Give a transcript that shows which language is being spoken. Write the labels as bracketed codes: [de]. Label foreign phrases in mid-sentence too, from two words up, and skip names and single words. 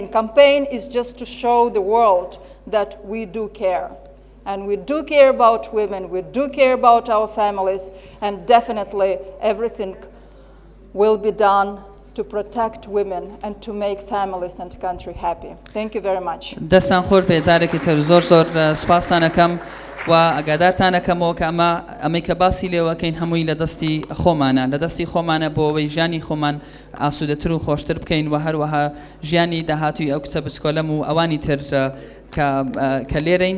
[en] Campaign is just to show the world that we do care. And we do care about women, we do care about our families, and definitely everything will be done to protect women and to make families and country happy. Thank you very much. [ckb] دەستان خۆش بێ جارێکی تر زۆر سپاسانەکەم و ئەگادارتانەکەمەوە کە ئەمەی کە باسی لێوەکەین هەمووی لە دەستی خۆمانە بۆ ئەوەی ژیانی خۆمان ئاسوودەتر و خۆشتر بکەین و هەروەها ژیانی داهاتووی ئەو کچە بچکۆلەم و ئەوانی تر کە لێرەین.